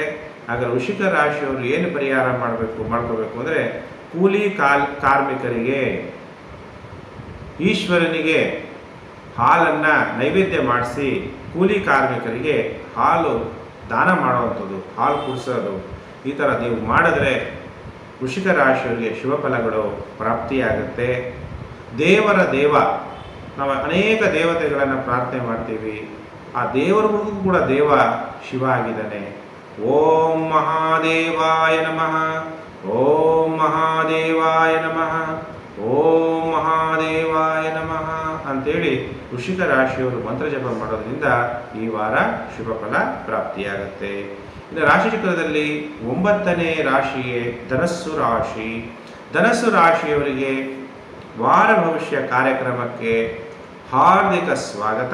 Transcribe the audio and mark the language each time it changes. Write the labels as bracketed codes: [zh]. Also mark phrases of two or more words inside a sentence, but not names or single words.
[kn] ಹಾಗಾದರೆ ವೃಶ್ಚಿಕ ರಾಶಿಯವರು ಏನು ಪರಿಹಾರ ಮಾಡ್ಕೋಬೇಕು ಅಂದರೆ, ಕೂಲಿ ಕಾರ್ಮಿಕರಿಗೆ ಈಶ್ವರನಿಗೆ ಹಾಲನ್ನು ನೈವೇದ್ಯ ಮಾಡಿಸಿ ಕೂಲಿ ಕಾರ್ಮಿಕರಿಗೆ ಹಾಲು ದಾನ ಮಾಡುವಂಥದ್ದು, ಹಾಲು ಕುಡಿಸೋದು, ಈ ಥರ ನೀವು ಮಾಡಿದ್ರೆ ವೃಶ್ಚಿಕ ರಾಶಿಯವರಿಗೆ ಶುಭ ಫಲಗಳು ಪ್ರಾಪ್ತಿಯಾಗುತ್ತೆ. ದೇವರ ದೇವ, ನಾವು ಅನೇಕ ದೇವತೆಗಳನ್ನು ಪ್ರಾರ್ಥನೆ ಮಾಡ್ತೀವಿ, ಆ ದೇವರಿಗೂ ಕೂಡ ದೇವ ಶಿವ ಆಗಿದ್ದಾನೆ. [sa] ಓಂ ಮಹಾದೇವಾಯ ನಮಃ, ಓಂ ಮಹಾದೇವಾಯ ನಮಃ, ಓಂ ಮಹಾದೇವಾಯ ನಮಃ [kn] ಅಂತೇಳಿ ವೃಶ್ಚಿಕ ರಾಶಿಯವರು ಮಂತ್ರ ಜಪ ಮಾಡೋದ್ರಿಂದ ಈ ವಾರ ಶುಭ ಫಲ ಪ್ರಾಪ್ತಿಯಾಗುತ್ತೆ. ಇನ್ನು ರಾಶಿಚಕ್ರದಲ್ಲಿ 9ನೇ ರಾಶಿಯೇ ಧನಸ್ಸು ರಾಶಿ. ಧನಸ್ಸು ರಾಶಿಯವರಿಗೆ ವಾರ ಭವಿಷ್ಯ ಕಾರ್ಯಕ್ರಮಕ್ಕೆ ಹಾರ್ದಿಕ ಸ್ವಾಗತ.